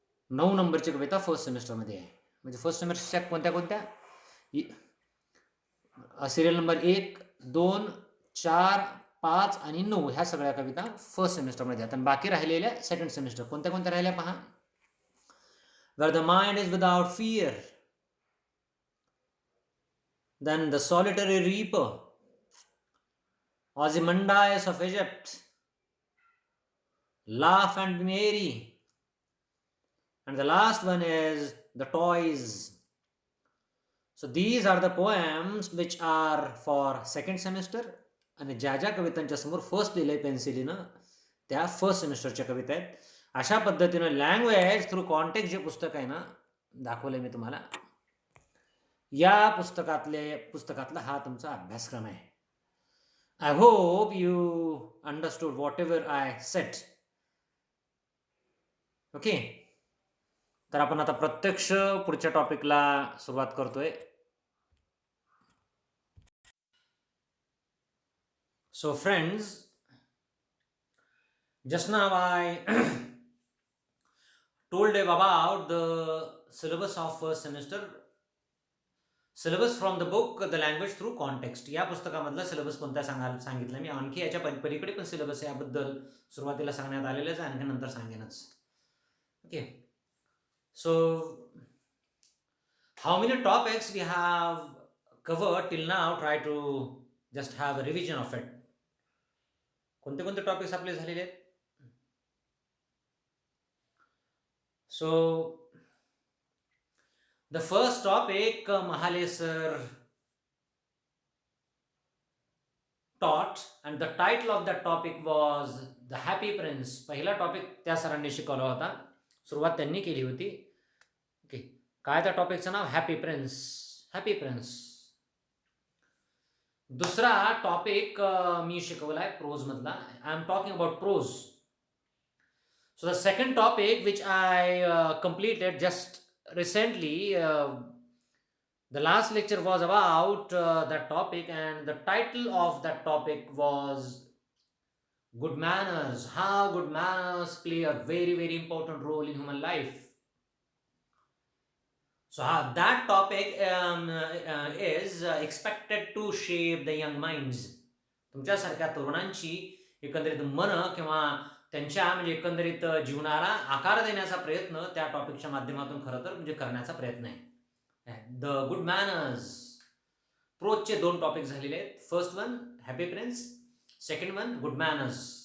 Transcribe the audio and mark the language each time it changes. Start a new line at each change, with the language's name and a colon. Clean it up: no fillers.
Marathi: 9 नंबरची कविता फर्स्ट सेमेस्टरमध्ये आहे. म्हणजे फर्स्ट सेमेस्टरच्या कोणत्या कोणत्या, सिरियल नंबर 1, 2, 4, 5 आणि 9 ह्या सगळ्या कविता फर्स्ट सेमेस्टरमध्ये आहेत. आणि बाकी राहिलेल्या सेकंड सेमेस्टर कोणत्या कोणत्या राहिल्या पहा.
English: Where the mind is without fear, then the solitary reaper, Ozymandias of Egypt, laugh and be merry, and the last one is the toys. So these are the poems which are for second semester.
Marathi: आणि ज्या ज्या कवितांच्या समोर first लिहिलंय पेन्सिलीनं त्या first सेमेस्टरच्या कविता आहेत. अशा पद्धतीनं लँग्वेज थ्रू कॉन्टेक्स्ट जे पुस्तक आहे ना, दाखवलंय मी तुम्हाला. या पुस्तकातला हा तुमचा अभ्यासक्रम आहे.
English: I hope you understood whatever I set.
Marathi: Okay, तर आपण आता प्रत्यक्ष पुढच्या टॉपिकला सुरुवात करतोय.
English: So friends, just now I told you about the syllabus of first semester. Syllabus from the book the language through context.
Marathi: या पुस्तकामधला सिलेबस कोणता सांगितलं मी. आणखी याच्या पलीकडे पण सिलेबस याबद्दल सुरुवातीला सांगण्यात आलेलंच आहे, आणखी नंतर सांगेनच.
English: Okay, so how many topics we have covered till now. Try to just have a revision of it.
Marathi: कोणते कोणते टॉपिक्स आपले झालेले आहेत.
English: So the first topic Mahale sir taught, and the title of that topic was The Happy Prince.
Marathi: पहिला topic त्या सरांनी शिकवला होता, सुरुवात त्यांनी केली होती. ओके, काय त्या टॉपिकचं नाव? Happy prince. Happy prince. दुसरा टॉपिक मी शिकवलाय प्रोज मधला.
English: I am talking about prose. So the second topic which I completed just recently, the last lecture was about that topic, and the title of that topic was good manners. How good manners play a very very important role in human life. So that topic is expected to shape the young minds.
Marathi: तुमच्यासारख्या तरुणांची एकंदरीत मन किंवा त्यांच्या म्हणजे एकंदरीत जीवनाला आकार देण्याचा प्रयत्न त्या टॉपिकच्या माध्यमातून खरं तर म्हणजे करण्याचा प्रयत्न आहे. The good manners. प्रोजचे 2 टॉपिक झालेले आहेत.
English: First one happy prince, second one good manners.